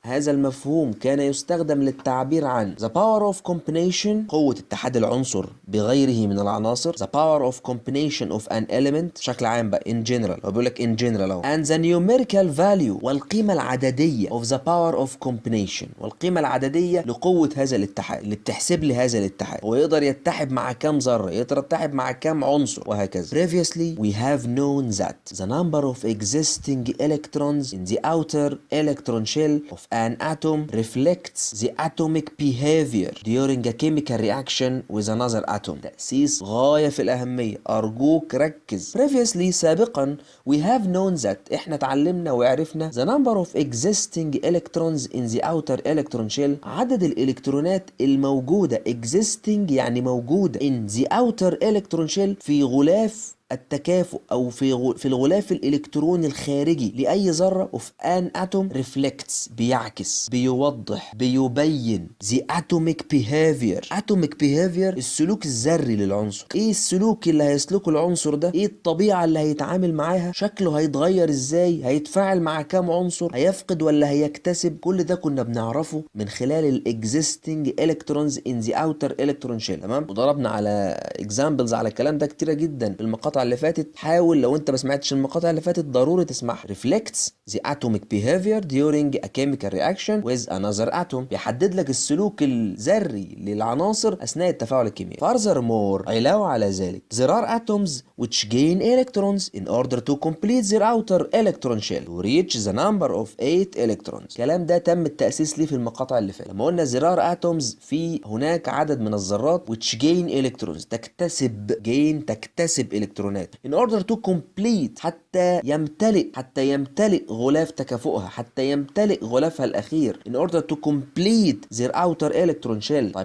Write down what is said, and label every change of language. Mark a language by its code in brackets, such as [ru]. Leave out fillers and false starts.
[ar] هذا المفهوم كان يستخدم للتعبير عن [en] the power of combination، [ar] قوة اتحاد العنصر بغيره من العناصر، [en] the power of combination of an element [ar] بشكل عام بقى [en] in general، [ar] هو بيقول لك in general اهو، [en] and the numerical value، [ar] والقيمة العددية [en] of the power of combination، [ar] والقيمة العددية لقوة هذا الاتحاد اللي بتحسب لي هذا الاتحاد، هو يقدر يتحد مع كام ذرة، يقدر يتحد مع كام عنصر وهكذا. [en] Previously we have known that the number of existing electrons in the outer electron shell of an atom reflects the atomic behavior during a chemical reaction with another atom. [ar] تأسيس غاية في الأهمية، أرجوك ركز. [en] Previously [ar] سابقا [en] we have known that [ar] احنا اتعلمنا وعرفنا [en] the number of existing electrons in the outer electron shell، [ar] عدد الإلكترونات الموجودة existing يعني موجودة [en] in the outer electron shell [ar] في غلاف التكافؤ او في الغلاف الالكتروني الخارجي لاي ذره [en] of an atom reflects [ar] بيعكس بيوضح بيبين [en] the atomic behavior [ar] السلوك الذري للعنصر. ايه السلوك اللي هيسلكه العنصر ده، ايه الطبيعه اللي هيتعامل معاها، شكله هيتغير ازاي، هيتفاعل مع كام عنصر، هيفقد ولا هيكتسب. كل ده كنا بنعرفه من خلال [en] الاكزيستنج electrons in the outer electron shell. [ar] تمام، وضربنا على اكزامبلز على الكلام ده كتيره جدا في المقاطع اللي فاتت. حاول لو انت ما سمعتش المقاطع اللي فاتت ضروري تسمعها. [en] reflects the atomic behavior during a chemical reaction with another atom، [ar] بيحدد لك السلوك الذري للعناصر اثناء التفاعل الكيميائي. [en] furthermore [ar] علاوه على ذلك [en] there are atoms which gain electrons in order to complete their outer electron shell to reach the number of 8 electrons. [ar] الكلام ده تم التأسيس ليه في المقاطع اللي فاتت لما قلنا [en] there are atoms، [ar] في هناك عدد من الذرات [en] which gain electrons [ar] تكتسب الكترونات [en] in order to complete [ar] حتى يمتلئ غلاف تكافؤها، حتى يمتلئ غلافها الأخير [en] in order to complete their outer electron shell.